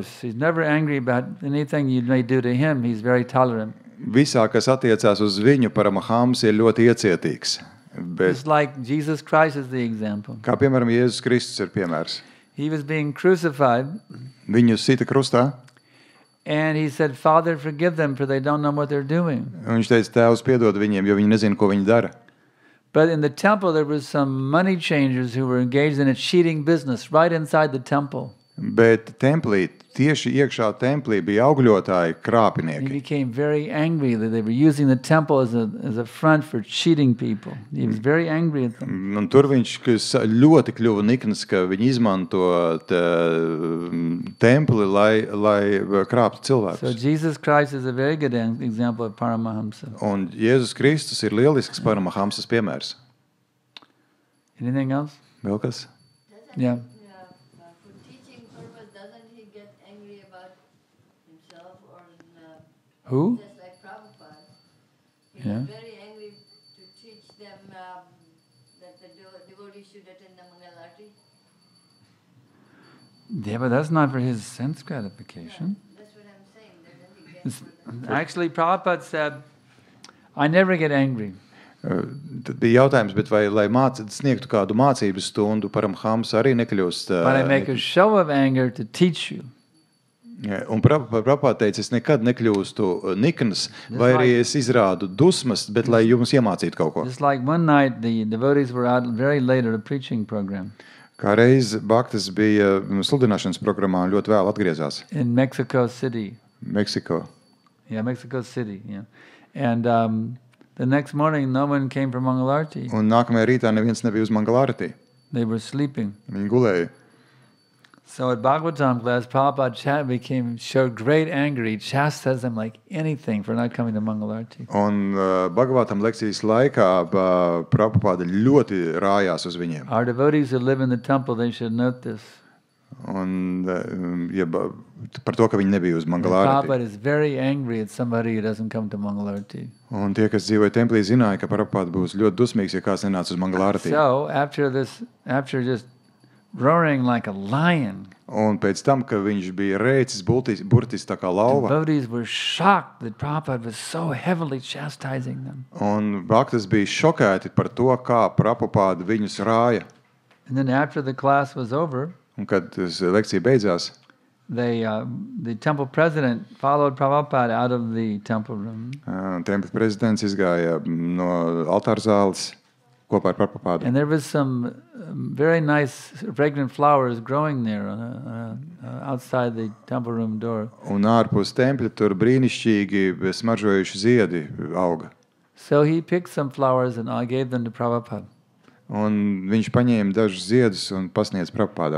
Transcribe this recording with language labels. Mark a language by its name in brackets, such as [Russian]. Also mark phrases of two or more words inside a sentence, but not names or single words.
[English] He's never angry about anything you may do to him. He's very tolerant. [Latvian] Visā, kas attiecās uz viņu, Paramahams ir ļoti iecietīgs. Bet, [English] Just like Jesus Christ is the example. [Latvian] kā piemēram Jēzus Kristus ir piemērs. [English] He was being crucified, [Latvian] Viņu sita krustā, [English] and he said, Father, forgive them, for they don't know what they're doing. [Latvian] un viņš teica, Tēvs, piedod viņiem, jo viņi nezina, ko viņi dara. [English] But in the temple, there was some money changers who were engaged in a cheating business right inside the temple. [Latvian] Bet templī, tieši iekšā templī bija augļotāji, [English] He [Latvian] krāpinieki. [English] became very angry that they were using the temple as a front for cheating people. He was very angry at them. [Latvian] Un tur viņš ļoti kļuva nikns, ka viņi izmanto templi, lai krāptu [English] So [Latvian] cilvēkus. [English] Jesus Christ is a very good example of Paramahamsa. [Latvian] Un Jēzus Kristus ir lielisks Paramahamsas piemērs. [English] Anything else? [Latvian] Vēl kas? [English] Yeah. For teaching purpose, doesn't he get angry about himself or Who? just like Prabhupada? He Yeah. was very angry to teach them that the devotees should attend the Mangalarti. Yeah, but that's not for his sense gratification. That's what I'm saying. Doesn't he get for the Actually, Prabhupada said, I never get angry. [Latvian] Tad bija jautājums, bet vai, lai sniegtu kādu mācības stundu, Paramahams arī nekļūst. [English] But I make a show of anger to teach you. [Latvian] Un Prabhupada teica, es nekad nekļūstu nikns, vai arī es izrādu dusmas, bet lai jums iemācītu kaut ko. [English] Just like one night, the devotees were out very late at a preaching program [Latvian] Kā reiz Bhaktas bija sludināšanas programmā un ļoti vēl atgriezās [English] in Mexico City. [Latvian] Meksiko. [English] Yeah, Mexico City. Yeah, and the next morning, no one came for Mangalarti. [Latvian] Un nākamajā rītā neviens nebija uz Mangalārti. [English] They were sleeping. [Latvian] Viņi gulēja. [English] So at Bhagavatam class, Prabhupada showed great anger. He chastised them like anything for not coming to Mangalarti. [Latvian] Un Bhagavatam lekcijas laikā Prabhupada ļoti rājās uz viņiem. [English] Our devotees who live in the temple, they should note this. [Latvian] Un par to, ka viņi nebija uz Mangalārti. [English] Prabhupada is very angry at somebody who doesn't come to Mangalarti. [Latvian] Un tie, kas dzīvoja templī, zināja, ka Prabhupada būs ļoti dusmīgs, ja kāds nenāca uz Mangalārti. [English] So after just roaring like a lion, [Latvian] Un pēc tam, ka viņš bija rēcis burtis tā kā lauva, [English] devotees were shocked that Prabhupada was so heavily chastising them. [Latvian] un Bhaktas bija šokēti par to, kā Prabhupada viņus rāja. [English] And then after the class was over, [Latvian] Un kad lekcija beidzās, [English] the temple president followed Prabhupada out of the temple room. [Latvian] tempļa prezidents izgāja no altāra zāles kopā ar Prabhupādu. [English] And there was some very nice fragrant flowers growing there outside the temple room door. [Latvian] Un ārpus tempļa tur brīnišķīgi smaržojuši ziedi auga. [English] So he picked some flowers and I gave them to Prabhupada. [Latvian] Un viņš paņēma dažus ziedus un pasniedz Prabhupādam.